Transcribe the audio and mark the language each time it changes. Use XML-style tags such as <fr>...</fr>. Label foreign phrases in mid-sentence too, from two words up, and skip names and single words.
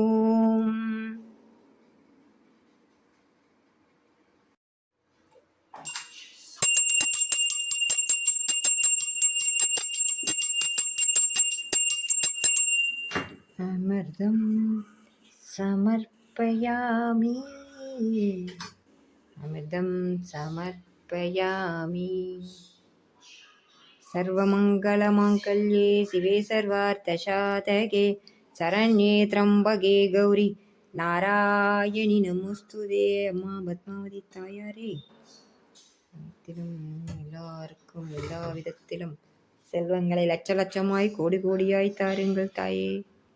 <sa>अमृतं समर्पयामि अमृतं समर्पयामि. सर्वमङ्गलमाङ्गल्ये शिवे सर्वार्थसाधके शरण्ये त्र्यम्बके गौरी नारायणि नमोस्तुते.</sa> <ta>அம்மா பத்மாவதி தாயாரே விதத்திலும் எல்லாருக்கும் எல்லா விதத்திலும் செல்வங்களை லட்ச லட்சமாய் கோடி கோடியாய் தாருங்கள் தாயே.</ta>